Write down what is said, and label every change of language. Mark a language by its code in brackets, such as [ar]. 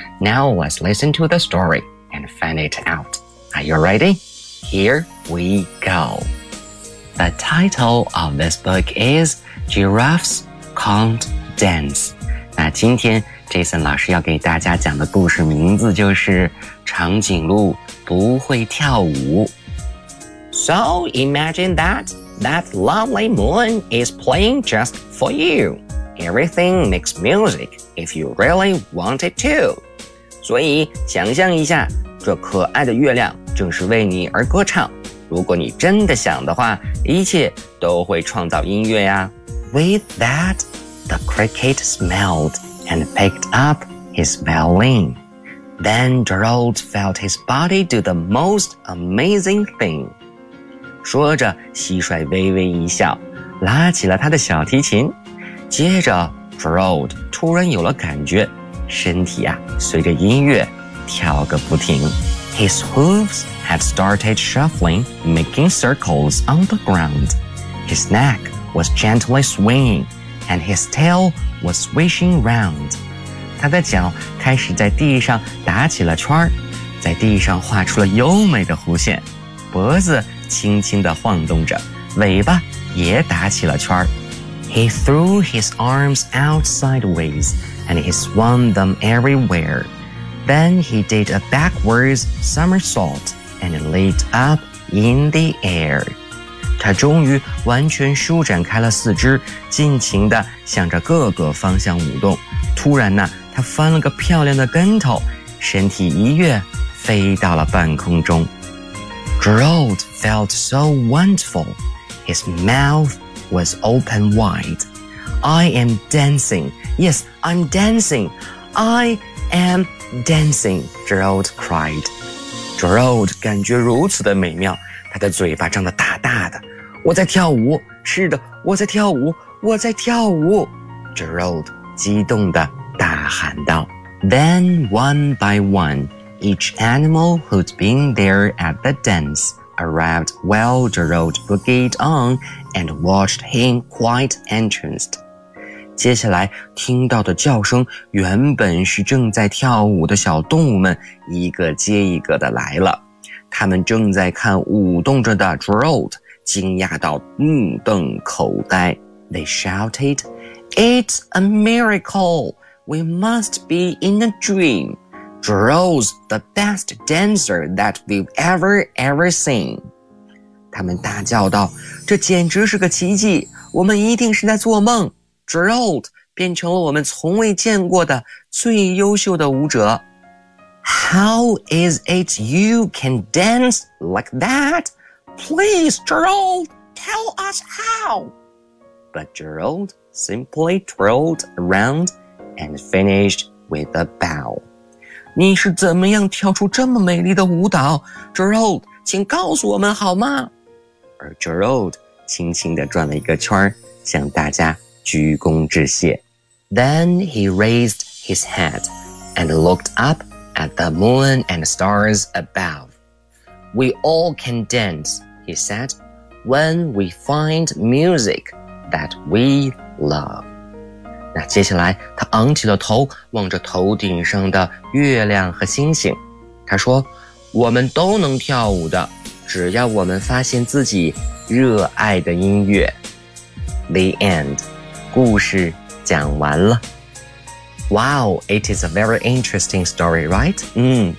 [en] Now let's listen to the story and find it out. Are you ready? Here we go. The title of this book is Giraffes Can't Dance. [zh] 那今天 Jason 老师要给大家讲的故事名字就是长颈鹿不会跳舞。 [en] So imagine that lovely moon is playing just for you. Everything makes music if you really want it to. [zh] 所以想象一下这可爱的月亮正是为你而歌唱。如果你真的想的话一切都会创造音乐呀。 [en] With that, the cricket smelled and picked up his violin. Then Gerald felt his body do the most amazing thing. [zh] 说着，蟋蟀微微一笑，拉起了他的小提琴。接着 ,Gerald 突然有了感觉，身体啊，随着音乐跳个不停。 [en] His hooves had started shuffling, making circles on the ground. His neck was gently swinging, and his tail was swishing round. [zh] 他的脚开始在地上打起了圈儿，在地上画出了优美的弧线，脖子轻轻地晃动着，尾巴也打起了圈儿。 [en] He threw his arms out sideways, and he swung them everywhere. Then he did a backwards somersault, and leaped up in the air. [zh] 他终于完全舒展开了四肢，尽情地向着各个方向舞动。突然呢，他翻了个漂亮的跟头，身体一跃，飞到了半空中。 [en] Gerald felt so wonderful. His mouth was open wide. I am dancing. Yes, I'm dancing. I am dancing, Gerald cried. [zh] Gerald 感觉如此的美妙，他的嘴巴张得大大的。我在跳舞，是的，我在跳舞，我在跳舞。 Gerald 激动地大喊道。 [en] Then one by one, each animal who'd been there at the dance arrived while Gerald boogied on and watched him quite entranced. [zh] 接下来听到的叫声，原本是正在跳舞的小动物们一个接一个的来了。他们正在看舞动着的 Gerald。惊讶到目瞪口呆。 [en] They shouted, It's a miracle! We must be in a dream! Gerald's the best dancer that we've ever seen! [zh] 他们大叫道，这简直是个奇迹，我们一定是在做梦。 Gerald 变成了我们从未见过的最优秀的舞者。 [en] How is it you can dance like that? Please, Gerald, tell us how. But Gerald simply twirled around and finished with a bow. [zh] 你是怎么样跳出这么美丽的舞蹈 ?Gerald, 请告诉我们好吗？而 Gerald 轻轻地转了一个圈，向大家鞠躬致谢。 [en] Then he raised his head and looked up at the moon and stars above. We all can dance. He said, when we find music that we love. [zh] 那接下来他昂起了头，望着头顶上的月亮和星星。他说，我们都能跳舞的，只要我们发现自己热爱的音乐。 [en] The end. [zh] 故事讲完了。 [en] Wow, it is a very interesting story, right?